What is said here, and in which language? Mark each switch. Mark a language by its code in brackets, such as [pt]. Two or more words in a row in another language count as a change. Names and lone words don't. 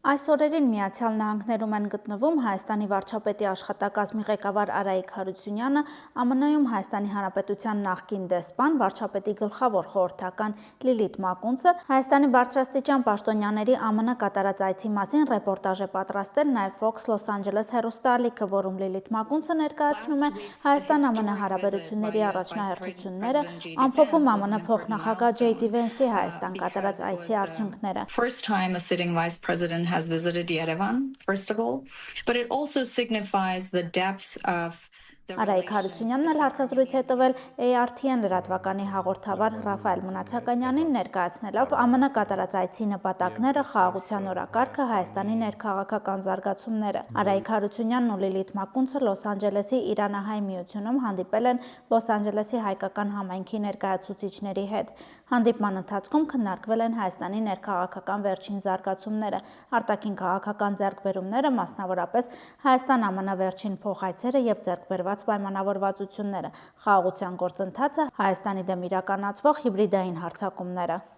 [hy] Այս օրերին Միացյալ Նահանգներում են գտնվում Հայաստանի վարչապետի աշխատակազմի ղեկավար Արայիկ Հարությունյանը, ԱՄՆ-ում Հայաստանի Հանրապետության նախկին դեսպան, վարչապետի գլխավոր խորհրդական Լիլիթ Մակունցը, Հայաստանի բարձրաստիճան պաշտոնյաների ԱՄՆ կատարած այցի մասին ռեպորտաժ է պատրաստել նաև Fox Los Angeles հեռուստաալիքը, որում Լիլիթ Մակունցը ներկայացնում է Հայաստան-ԱՄՆ հարաբերությունների առաջնահերթությունները, ամփոփում ԱՄՆ փոխնախագահ J.D. Vance-ի Հայաստան կատարած այցի արդյունքները։ [en] Has visited Yerevan, first of all, but it also signifies the depth of [hy] Արայիկ Հարությունյանն էլ հարցազրույց է տվել ARTN լրատվականի հաղորդավար Ռաֆայել Մնացականյանին, ներկայացնելով ԱՄՆ կատարած այցի նպատակները, խաղաղության օրակարգը, Հայաստանի ներքաղաքական զարգացումները։ Արայիկ Հարությունյանն ու Լիլիթ Մակունցը Լոս Անջելեսի Իրանահայ միությունում հանդիպել են Լոս Անջելեսի հայկական համայնքի ներկայացուցիչների հետ։ Հանդիպման ընթացքում քննարկվել են Հայաստանի ներքաղաքական վերջին զարգացումները, արտաքին քաղաքական ձեռքբերումները, մասնավորապես Հայաստան-ԱՄՆ վերջին փոխայցերը եւ ձեռքբերված պայմանավորվածությունները, խաղաղության գործընթացը, Հայաստանի դեմ իրականացվող հիբրիդային հարձակումները։